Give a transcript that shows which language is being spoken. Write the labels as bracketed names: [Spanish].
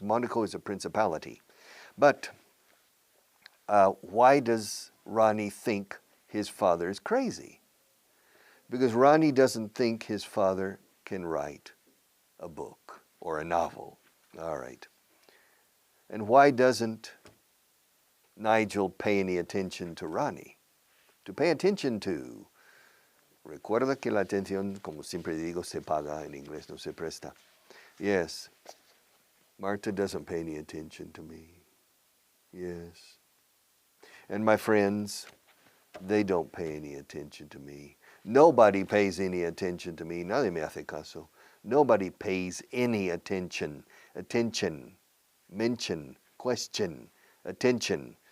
[English] Monaco is a principality. But why does Ronnie think his father is crazy? Because Ronnie doesn't think his father can write a book or a novel. All right. And why doesn't Nigel pay any attention to Ronnie? To pay attention to. [Spanish] Recuerda que la atención, como siempre digo, se paga, en inglés no se presta. [English] Yes. Marta doesn't pay any attention to me. Yes. And my friends, they don't pay any attention to me. Nobody pays any attention to me. [Spanish] Nadie me hace caso. [English] Nobody pays any attention. Attention. Mention. Question. Attention.